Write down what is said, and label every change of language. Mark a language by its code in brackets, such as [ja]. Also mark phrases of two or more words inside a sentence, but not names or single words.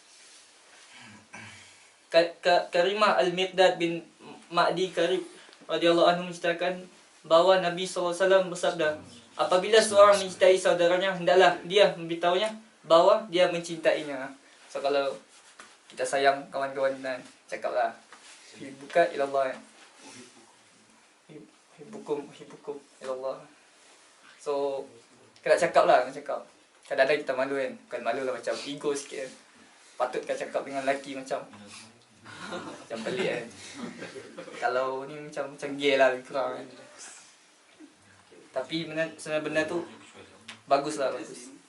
[ms] Karimah Al-Miqdad bin Ma'di Karib [ar] رضي الله عنه [ms] menceritakan bahawa Nabi SAW bersabda, apabila seorang mencintai saudaranya, hendaklah dia memberitahunya bahawa dia mencintainya. So kalau kita sayang kawan-kawan dan cakaplah, [ar] حبك إلى الله، حبكم إلى الله. [ms] So kena cakap lah, kadang-kadang kita malu kan. Bukan malu lah, macam ego sikit kan. Patut kan cakap dengan lelaki macam pelik kan. Kalau ni macam gay lah lebih kurang kan. Tapi sebenarnya benda tu bagus lah, bagus.